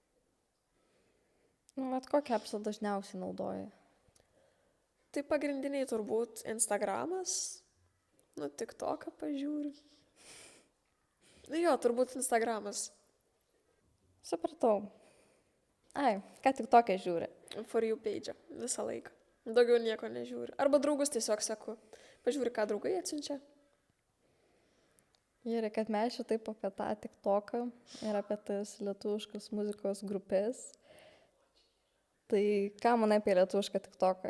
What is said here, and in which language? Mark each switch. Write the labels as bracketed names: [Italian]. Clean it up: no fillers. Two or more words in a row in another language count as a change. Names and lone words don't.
[Lithuanian] Nu, bet kokią apsą dažniausiai naudoji? Tai pagrindiniai turbūt Instagramas, nu, TikToką pažiūriu. Nu jo, turbūt Instagramas. Supratau. Ai, ką TikTok'e žiūri? [English] For you page [Lithuanian] visą laiką. Daugiau nieko nežiūriu. Arba draugus tiesiog seku. Pažiūri, ką draugai atsiunčia. Ir kad mes čia taip apie tą TikToką ir apie tas lietuviškas muzikos grupės. Tai ką manai apie lietuvišką TikToką?